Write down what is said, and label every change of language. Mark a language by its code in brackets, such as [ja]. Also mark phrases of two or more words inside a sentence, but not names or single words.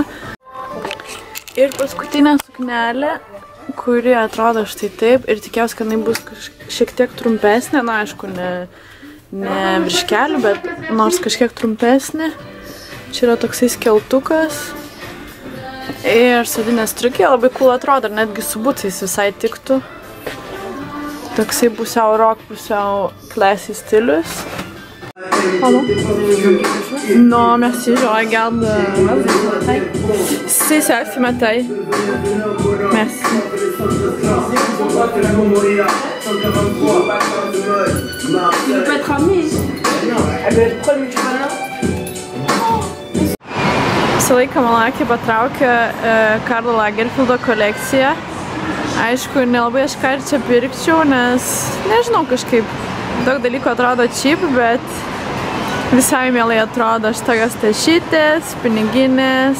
[lt] Ir paskutinė suknelė, kuri atrodo štai taip ir tikėjausi, kad jinai bus šiek tiek trumpesnė, na aišku, ne virš kelių, bet nors kažkiek trumpesnė. Čia yra toksai skeltukas. Ir sodinė striukė labai cool atrodo, ir netgi su bucais visai tiktų. Toksai pusiau rock, pusiau classy stilius. [fr] Pardon? Non, merci, je regarde. C'est ça, c'est ma taille. Merci. Tu peux être amie. [lt] Visą laiką mano akį patraukia Karlo Lagerfeldo kolekcija. Aišku, nelabai aš ką ir čia pirkčiau, nes nežinau, kažkaip daug dalykų atrodo cheap, bet visai mielai atrodo šitokios tašytės, piniginės.